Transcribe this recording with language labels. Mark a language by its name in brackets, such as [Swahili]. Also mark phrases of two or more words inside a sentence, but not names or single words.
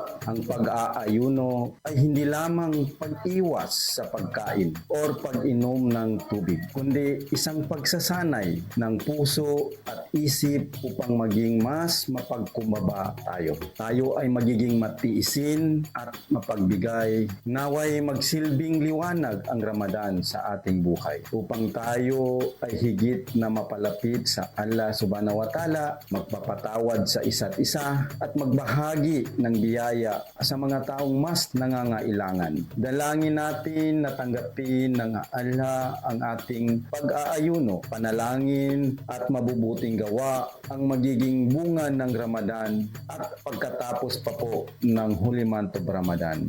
[Filipino] Ang pag-aayuno ay hindi lamang pag-iwas sa pagkain o pag-inom ng tubig, kundi isang pagsasanay ng puso at isip upang maging mas mapagkumbaba tayo. Tayo ay magiging matiisin at mapagbigay. Naway magsilbing liwanag ang Ramadan sa ating buhay upang tayo ay higit na mapalapit sa Allah [Arabic] سبحانه وتعالى, [Filipino] magpapatawad sa isa't isa at magbahagi ng biyaya sa mga taong mas nangangailangan. Dalangin natin na tanggapin ng Allah ang ating pag-aayuno, panalangin at mabubuting gawa ang magiging bunga ng Ramadan at pagkatapos pa po ng huli [English] month of Ramadan.